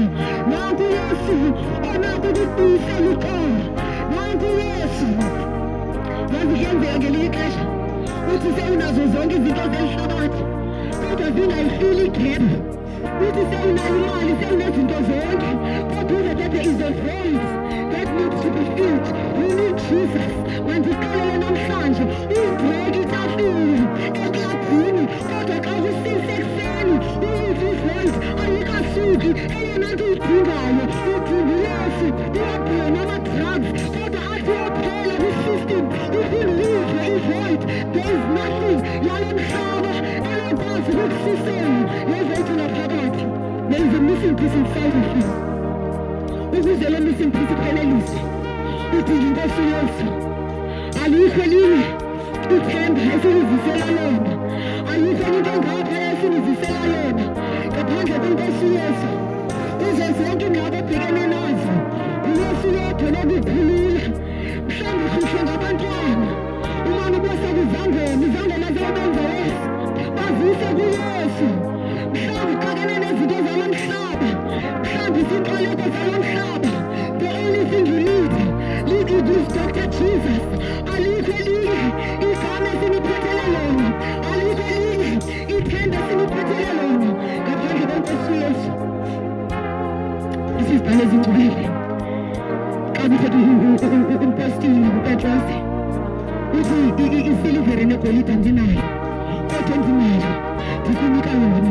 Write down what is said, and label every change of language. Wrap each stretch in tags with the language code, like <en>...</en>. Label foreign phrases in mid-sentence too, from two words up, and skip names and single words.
<xh>Nanku uYesu onako ukukubuyisela uxolo. Nanku uYesu. Yazi kuyenzeka ngelinye ixesha uthi sewunazo zonke izinto zelihlabathi kodwa zingayifili igebhe. Uthi sewunayo imali, sewunezinto zonke, kodwa uze</xh> <en>there is a void that needs to be filled. You need Jesus.</en> <xh>Mandixelele namhlanje uyibheki itafile eklabhini, kodwa xa usise ekuseni uyithi ivoid ayikasuki. Eyona nto uyidingayo udinga uYesu. Uyabheka nama-drugs kodwa athi uyophela kwi-system ukulivre ivoid.</xh> <en>There is nothing</en> <xh>yalo mhlaba enokwazi ukukusisela lezethu ngaphakathi.</xh> <en>There is a missing piece inside of you.</en> <xh>Ukuze le</xh> <en>missing piece</en> <xh>iphelelise udinga iNkosi Yesu. Alikho elinye ithemba esilizisela lona, ayikho enye into engapha esilizisela yona ngaphandle kweNkosi Yesu. Kuze zonke ingqaba obhekene nazo uYesu yedwa lokukhulula. Mhlawumbe uhlutshwe ngabantwana, umane ubose kuzangoma, izangoma zebenza wesi bazise kuYesu. Mhlawumbe uxakene nezinto zalo mhlaba, mhlawumbe izinkolelo zalo mhlaba.</xh> <en>The only thing you need is Dr. Jesus.</en> <xh>Alikho elinye igama esiniphethele lona, alikho elinye ithemba esiniphethele lona ngaphandle kweNkosi Yesu. Isizibhalo ezingcwele xa kuthetha umpostile uPetrose uthi isilivere negolide andinayo, kodwa endinayo ndikunika yona.</xh>